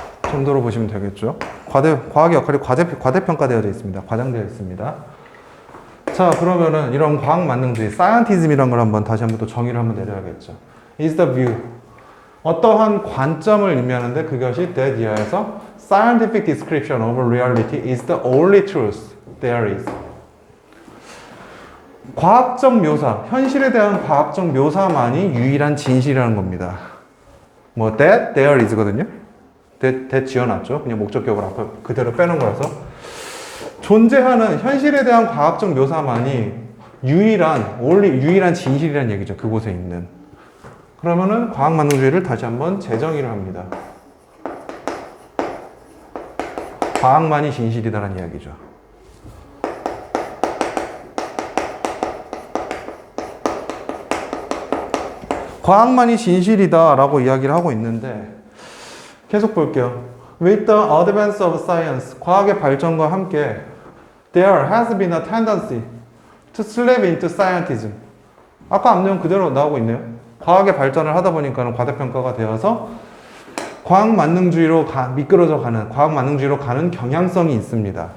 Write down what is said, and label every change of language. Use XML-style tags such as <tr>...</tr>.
<ko>정도로 보시면 되겠죠. 과학의 역할이 과대평가되어 있습니다. 과장되어 있습니다. 자, 그러면은 이런 과학 만능주의, 사이언티즘이라는 걸 다시 한번 또 정의를 한번 내려야겠죠.</ko> <en>is the view.</en> <ko>어떠한 관점을 의미하는데 그것이</ko> <en>that</en> <ko>이하에서</ko> <en>scientific description of reality is the only truth there is.</en> <ko>과학적 묘사, 현실에 대한 과학적 묘사만이 유일한 진실이라는 겁니다. 뭐</ko> <en>that there is</en> <ko>거든요. 대 지어놨죠. 그냥 목적격을 앞에 그대로 빼놓은 거라서. 존재하는 현실에 대한 과학적 묘사만이 유일한 진실이라는 얘기죠. 그곳에 있는. 그러면은 과학 만능주의를 다시 한번 재정의를 합니다. 과학만이 진실이다라는 이야기죠. 과학만이 진실이다라고 이야기를 하고 있는데 계속 볼게요.</ko> <en>With the advance of science,</en> <ko>과학의 발전과 함께</ko> <en>there has been a tendency to slip into scientism.</en> <ko>아까 앞 내용 그대로 나오고 있네요. 과학의 발전을 하다 보니까는 과대평가가 되어서 과학 만능주의로 미끄러져 가는, 과학 만능주의로 가는 경향성이 있습니다.</ko>